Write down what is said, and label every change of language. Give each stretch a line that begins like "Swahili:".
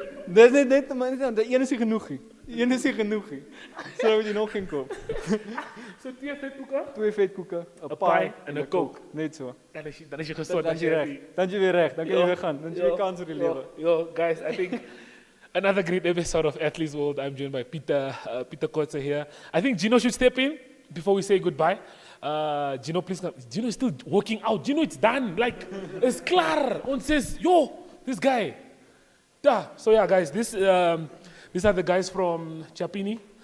Afrikaans: Dis net maar die een is nie genoeg nie. Die een is nie genoeg nie. So moet jy nog geen koop. So 2 vetkoeke, 2 vetkoeke, 'n pie en 'n Coke, net so. Dan is jy gesond. Dan is jy reg. Dan is jy weer reg. Dan kan jy weer gaan. Dan is jy kans vir die lewe.
English: Yo, guys, I think another great episode of Athletes World. I'm joined by Peter Kotze here. I think Gino should step in before we say goodbye. Gino, please come. Gino is still working out. Gino, it's done. Like, it's klaar. Ons says, yo, this guy. So yeah, guys, these are the guys from Chapini.